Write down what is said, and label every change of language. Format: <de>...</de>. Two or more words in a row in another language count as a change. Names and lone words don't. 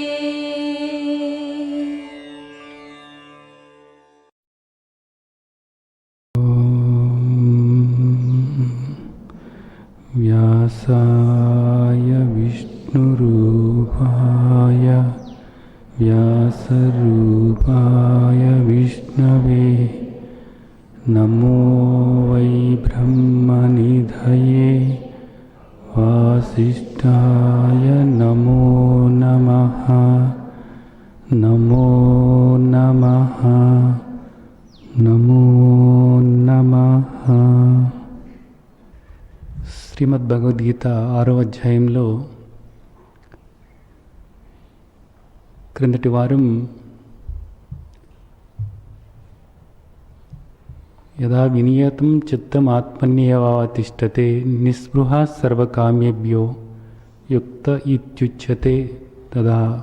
<sa>व्यासाय विष्णुरूपाय व्यासरूपाय विष्णवे नमो वै ब्रह्मनिधये वासिष्ठाय नमो नमः नमो नमः नमो नमः। శ్రీమద్ భగవద్గీత</sa> <te>6వ అధ్యాయంలో క్రిందటి వారం</te> <sa>యదా వినియతం చిత్తం ఆత్మన్యేవావతిష్టతే నిస్పృహ సర్వకామ్యేభ్యో యుక్త ఇత్యుచ్యతే తదా.</sa>